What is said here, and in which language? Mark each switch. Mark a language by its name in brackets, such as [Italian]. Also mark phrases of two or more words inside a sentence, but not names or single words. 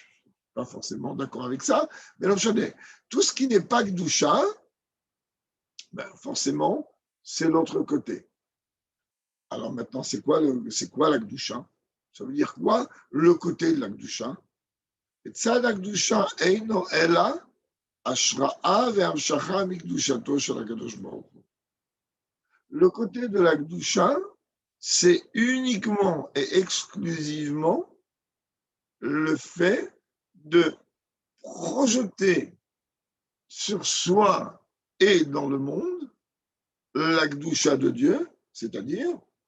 [French] Je ne suis pas forcément d'accord avec ça, mais tout ce qui n'est pas Kdusha, forcément, c'est l'autre côté. Alors maintenant, c'est quoi la Kdusha? Ça veut dire quoi? Le côté de la Kdusha. Et [Hebrew] צד קדושה אינו אלא השראה והמשכה מקדושתו של הקדוש ברוך הוא. [French] Le côté de la Kdusha, c'est uniquement et exclusivement le fait de projeter sur soi et dans le monde la Kdusha de Dieu, c'est-à-dire